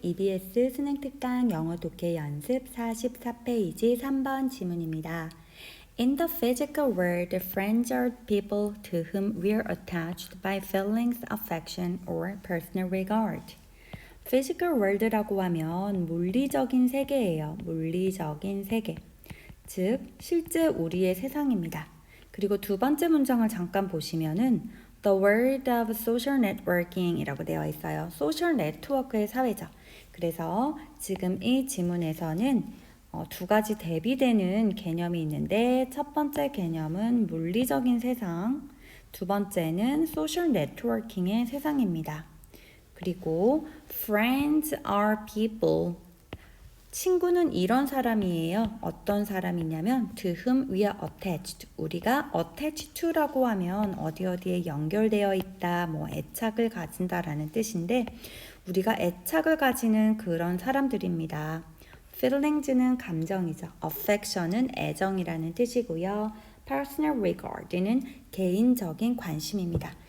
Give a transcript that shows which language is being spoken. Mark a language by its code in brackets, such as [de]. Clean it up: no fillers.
[ko] EBS 수능특강 영어 독해 연습 44페이지 3번 지문입니다. [en] In the physical world, friends are people to whom we are attached by feelings, affection, or personal regard. [ko] physical world라고 하면 물리적인 세계예요. 물리적인 세계. 즉, 실제 우리의 세상입니다. 그리고 두 번째 문장을 잠깐 보시면은 [en] The world of social networking [ko] 이라고 되어 있어요. 소셜 네트워크의 사회죠. 그래서 지금 이 지문에서는 두 가지 대비되는 개념이 있는데 첫 번째 개념은 물리적인 세상, 두 번째는 소셜 네트워킹의 세상입니다. [en] 그리고 friends are people. [ko] 친구는 이런 사람이에요. 어떤 사람이냐면 [en] to whom we are attached. [ko] 우리가 attached to라고 하면 어디에 연결되어 있다, 애착을 가진다라는 뜻인데 우리가 애착을 가지는 그런 사람들입니다. feelings는 감정이죠. affection은 애정이라는 뜻이고요. personal regard는 개인적인 관심입니다.